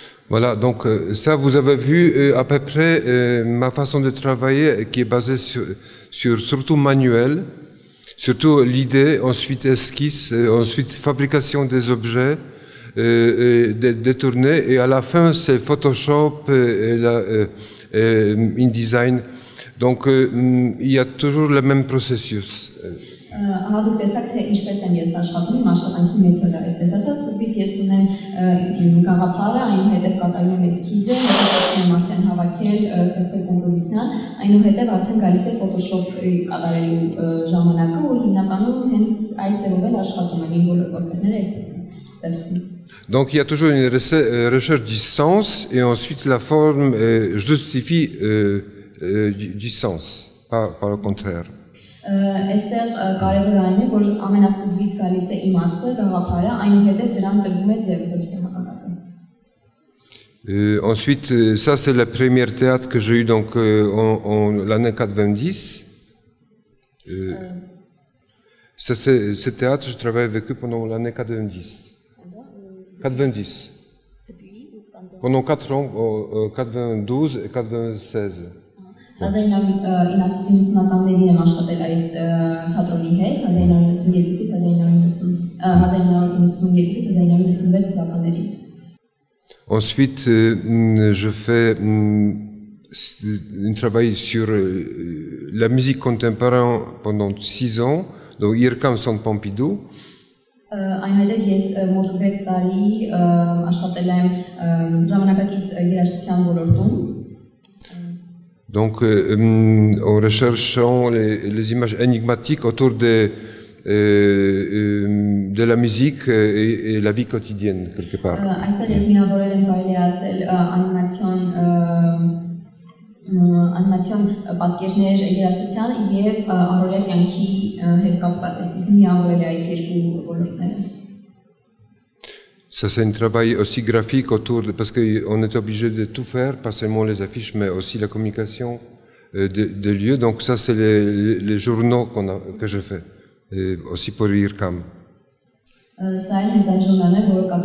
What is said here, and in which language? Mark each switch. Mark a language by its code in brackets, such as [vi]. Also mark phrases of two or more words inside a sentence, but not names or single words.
[fr] Voilà, donc ça, vous avez vu à peu près ma façon de travailler qui est basée sur surtout manuel, surtout l'idée, ensuite esquisse, ensuite fabrication des objets, détournés, et à la fin c'est Photoshop et InDesign. Donc il y a toujours le même processus. [hy] Դուք տեսաք թե ինչպես եմ ես աշխատում, իմ աշխատանքի մեթոդը, այսպես ասած, սկզբից ես ունեմ գաղափարը, այնուհետև կատարում եմ էսքիզը, հետո եմ արդեն հավաքել, ստեղծել կոմպոզիցիան, այնուհետև արդեն գալիս է Photoshop-ի կատարելու ժամանակը ու հիմնականում հենց այս ձևով էլ աշխատում եմ, իմ բոլոր ոսկերները այսպես են ստեղծում։ [fr] Donc il y a toujours une recherche du sens et ensuite la forme justifie du sens, pas le contraire. [hy] Այստեղ կարևոր այն է, որ ամենասկզբից գալիս է իմաստը, գաղափարը, այնուհետև դրան տրվում է ձև, ոչ թե հակառակը։ [fr] Ensuite, ça c'est le premier théâtre que j'ai eu donc en l'année 90. Ça c'est ce théâtre, je travaille avec eux pendant l'année 90. 90. Pendant 4 ans, 92 et 96. [hy] 1990-ականներին եմ աշխատել այս թատրոնի հետ, 1992-1996 թվականներին։ [fr] Ensuite, je fais un travail sur la musique contemporaine pendant 6 ans, donc IRCAM Centre Pompidou. [hy] Այնուհետև ես մոտ 6 տարի աշխատել եմ ժամանակակից երաժշտության ոլորտում։ [fr] Donc, en recherchant les images énigmatiques autour de la musique et la vie quotidienne, quelque part. [hy] Այստեղ ես միավորել եմ կարելի ասել անիմացիոն պատկերներ երաժշտության եւ առօրյա կյանքի հետ կապված, այսինքն միավորել է այդ երկու ոլորտները։ [fr] Ça, c'est un travail aussi graphique autour, parce qu'on est obligé de tout faire, pas seulement les affiches, mais aussi la communication des lieux. Donc ça, c'est les journaux que je fais, et aussi pour IRCAM. Ça, c'est un journal pour